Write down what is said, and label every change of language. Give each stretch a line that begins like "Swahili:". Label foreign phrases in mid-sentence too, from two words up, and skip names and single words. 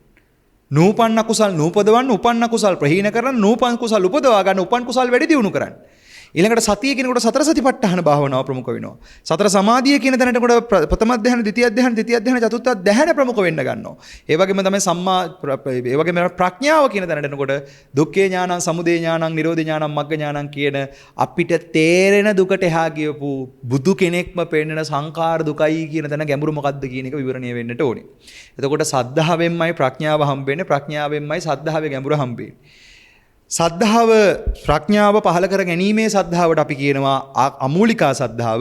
Sinhala: නූපන්න කුසල් නූපදවන්න උපන්න කුසල් ප්‍රහීන කරන්න නූපන් කුසල් උපදවා ගන්න උපන් කුසල් වැඩි දියුණු කරන්න. ඊළඟට සතිය කියනකොට සතර සතිපට්ඨාන භාවනාව ප්‍රමුඛ වෙනවා. සතර සමාධිය කියන තැනට ප්‍රථම ධ්‍යාන, ද්විතිය ධ්‍යාන, තෘතිය ධ්‍යාන, චතුර්ථ ධ්‍යාන ප්‍රමුඛ වෙන්න ගන්නවා. ඒ වගේම තමයි සම්මා ඒ වගේම ප්‍රඥාව කියන තැනට එනකොට
Pali: දුක්ඛේ ඥානං, සමුදය ඥානං, නිරෝධ ඥානං, මග්ග ඥානං
Sinhala: කියන අපිට තේරෙන දුකට එහා ගියපු බුදු කෙනෙක්ම පෙන්නන සංඛාර දුකයි කියන තැන ගැඹුරු මොකද්ද කියන එක විවරණය වෙන්නට ඕනේ. එතකොට සද්ධාවෙන්මයි ප්‍රඥාව හම්බෙන්නේ, ප්‍රඥාවෙන්මයි සද්ධාවේ ගැඹුර හම්බෙන්නේ. සද්ධාව ප්‍රඥාව පහළ කර ගැනීමේ සද්ධාවට අපි කියනවා අමූලිකා සද්ධාව.